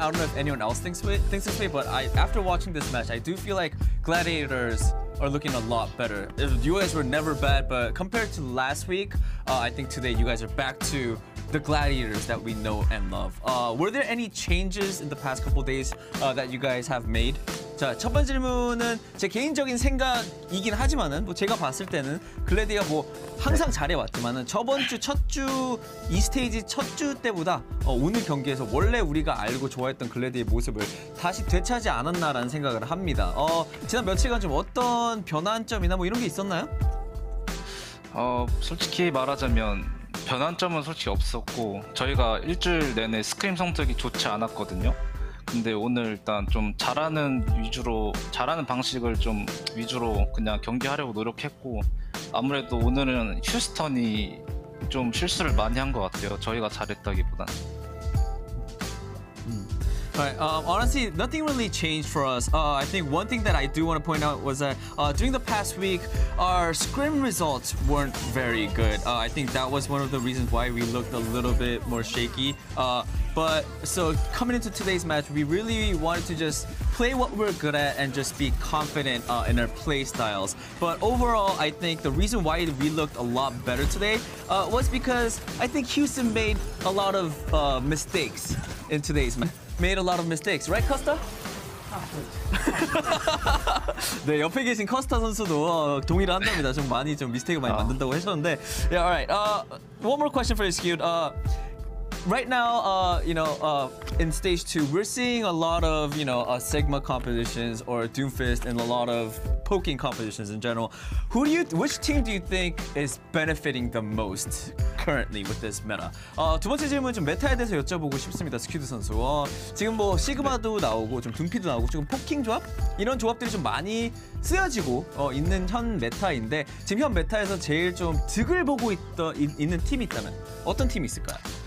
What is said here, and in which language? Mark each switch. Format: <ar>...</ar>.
<en>I don't know if anyone else thinks this way, but after watching this match, I do feel like Gladiators are looking a lot better. You guys were never bad, but compared to last week, I think today you guys are back to the Gladiators that we know and love. Were there any changes in the past couple days that you guys have made?</en> <ko>자, 첫 번째 질문은 제 개인적인 생각이긴 하지만은 뭐 제가 봤을 때는 글래디가 뭐 항상 잘해왔지만은 저번 주 첫 주 이 스테이지 첫 주 때보다 오늘 경기에서 원래 우리가 알고 좋아했던 글래디의 모습을 다시 되찾지 않았나라는 생각을 합니다. 지난 며칠간 좀 어떤 변환점이나 뭐 이런 게 있었나요? 솔직히 말하자면 변환점은 솔직히 없었고 저희가 일주일 내내 스크림 성적이 좋지 않았거든요. 근데 오늘 일단 좀 잘하는 방식을 좀 위주로 그냥 경기하려고 노력했고 아무래도 오늘은 휴스턴이 좀 실수를 많이 한 것 같아요. 저희가 잘했다기보단.</ko> <en>Right. Honestly, nothing really changed for us. I think one thing that I do want to point out was that during the past week, our scrim results weren't very good. I think that was one of the reasons why we looked a little bit more shaky. But so coming into today's match, we really wanted to just play what we're good at and just be confident in our play styles. But overall, I think the reason why we looked a lot better today was because I think Houston made a lot of mistakes in today's match. Made a lot of mistakes, right, Costa?</en> <ko>네, 옆에 계신 커스타 선수도 동의를 한답니다. 좀 많이 미스테이크 많이 만든다고 하셨는데.</ko> <en>Yeah, all right. One more question for you, Skewed. Right now, in stage 2, we're seeing a lot of, Sigma competitions or Doomfist and a lot of poking competitions in general. Which team do you think is benefiting the most currently with this meta?</en> <ko>두 번째 질문 좀 메타에 대해서 여쭤보고 싶습니다, 스큐드 선수. 지금 뭐 시그마도 나오고 좀 둠피도 나오고 지금 포킹 조합 이런 조합들이 좀 많이 쓰여지고 있는 현 메타인데 지금 현 메타에서 제일 좀 득을 보고 있는 팀이 있다면 어떤 팀이 있을까요?</ko>